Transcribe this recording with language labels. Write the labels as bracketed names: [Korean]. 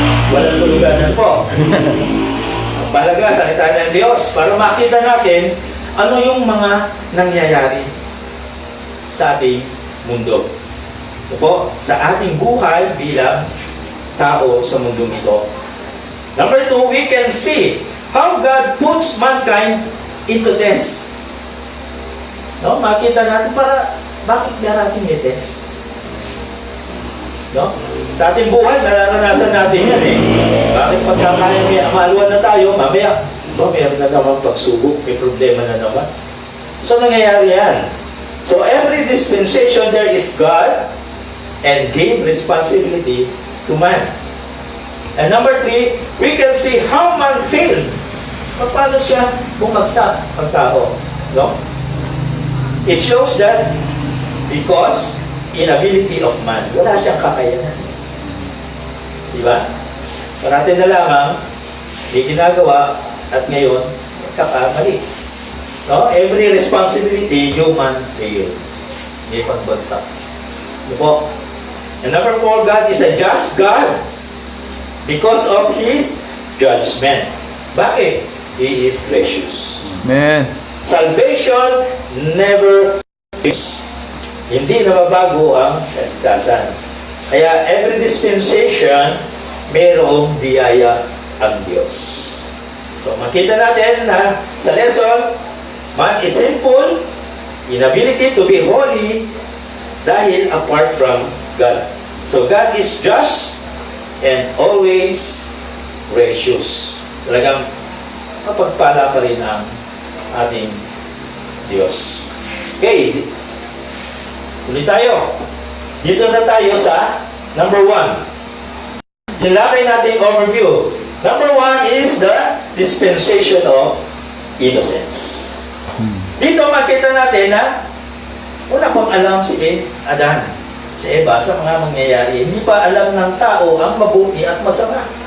[Filipino] Walang tuluganan po. Ang mahalaga, salita ng Diyos para makita natin ano yung mga nangyayari sa ating mundo. Ito po, sa ating buhay bilang tao sa mundong ito. [English] Number two, we can see how God puts mankind into test. [Filipino] No? Makita natin para bakit natin may test. No? Sa ating buhay, nararanasan natin yan eh. Bakit pagka maaluan na tayo, mamaya, meron na naman pagsubok, may problema na naman. So, nangyayari yan. [English] So, every dispensation there is God and gave responsibility to man. And number three, we can see how man failed. [Filipino] Paano siya bumagsak ang tao? No? [English] It shows that because inability of man, [Filipino] wala siyang kakayanan. Diba? Parating na lamang, may ginagawa at ngayon, kakamali. No? [English] Every responsibility, human failed. [Filipino] May pagbagsak. Diba? [English] And number four, God is a just God because of His judgment. Bakit? He is gracious. Amen. Salvation never changes. [Filipino] Hindi nababago ang kaligtasan. Kaya [English] every dispensation, [Filipino] mayroong biyaya ang Diyos. [English] So [Filipino] makita natin na [English] sa lesson, man is sinful, inability to be holy, dahil apart from God. So God is just and always gracious. [Filipino] Talagang mapagpala pa rin ang ating Diyos. Okay. Tuloy tayo. Dito na tayo sa number one. Nilakay natin overview. [English] Number one is the dispensation of innocence. [Filipino] Dito makita natin na wala pang alam si Adan, si Eva sa mga mangyayari. Hindi pa alam ng tao ang mabuti at masama.